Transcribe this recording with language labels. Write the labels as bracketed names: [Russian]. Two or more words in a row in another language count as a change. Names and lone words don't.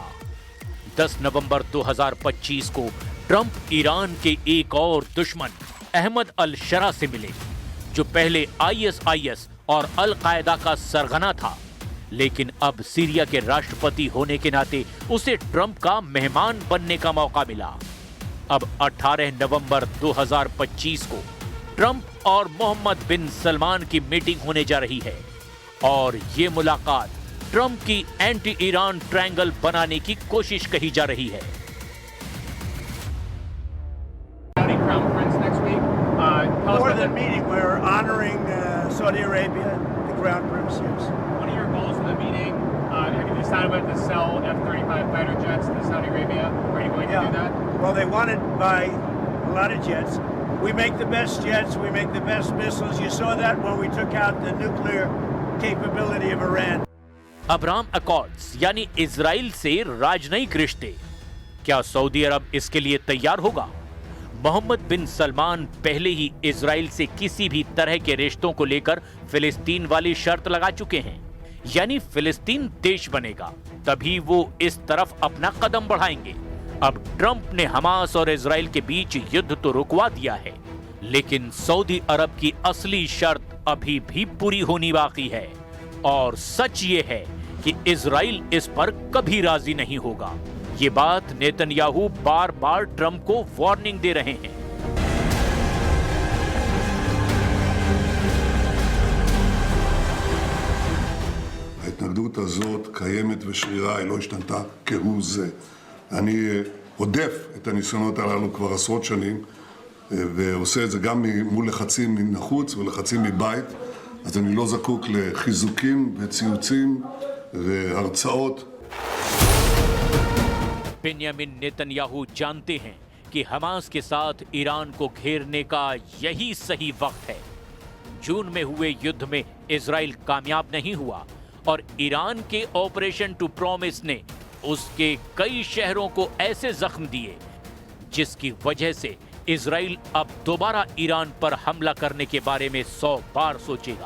[Hindi] 10 नवंबर 2025 को ट्रंप ईरान के एक और दुश्मन अहमद अल शरा से मिले, जो पहले ISIS और अल कायदा का सरगना था, लेकिन अब सीरिया के राष्ट्रपति होने के नाते उसे ट्रंप का मेहमान बनने का मौका मिला। अब 18 नवंबर 2025 को ट्रंप और मोहम्मद बिन सलमान की मीटिंग होने जा रही है और ये मुलाकात ट्रंप की [English] anti Iran triangle [Hindi] बनाने की कोशिश कही जा रही है। [English] Crown Prince next week. Tell us More about than meeting, we're honoring Saudi Arabia, the Crown Prince. Yes. What are your goals for the meeting? Have you decided whether to sell F-35 fighter jets to Saudi Arabia? Are you going to do that? Well, they wanted to buy a lot of jets. We make the best jets. We make the best missiles. You saw that when we took out the nuclear capability of Iran. [Hindi] अब्राहम अकॉर्ड्स यानी इजराइल से राजनयिक रिश्ते, क्या सऊदी अरब इसके लिए तैयार होगा? मोहम्मद बिन सलमान पहले ही इजराइल से किसी भी तरह के रिश्तों को लेकर फिलिस्तीन वाली शर्त लगा चुके हैं, यानी फिलिस्तीन देश बनेगा तभी वो इस तरफ अपना कदम बढ़ाएंगे। अब ट्रंप ने हमास और इजराइल के बीच युद्ध तो रुकवा दिया है, लेकिन सऊदी अरब की असली शर्त अभी भी पूरी होनी बाकी है और सच ये है कि इजराइल इस पर कभी राजी नहीं होगा। ये बात नेतन्याहू बार बार ट्रंप को वार्निंग दे रहे हैं। [Hebrew] ההתנגדות הזאת קיימת ושרירה, היא לא השתנתה כהוא זה. אני הודף את הניסיונות הללו כבר עשרות שנים, ועושה את זה גם מול לחצים מן החוץ ולחצים מבית, אז אני לא זקוק לחיזוקים וציוצים והרצאות. [Hindi] बेंयामिन नेतन्याहू जानते हैं कि हमास के साथ ईरान को घेरने का यही सही वक्त है। जून में हुए युद्ध में इजराइल कामयाब नहीं हुआ और ईरान के ऑपरेशन टू प्रॉमिस ने उसके कई शहरों को ऐसे जख्म दिए जिसकी वजह से इजराइल अब दोबारा ईरान पर हमला करने के बारे में 100 बार सोचेगा।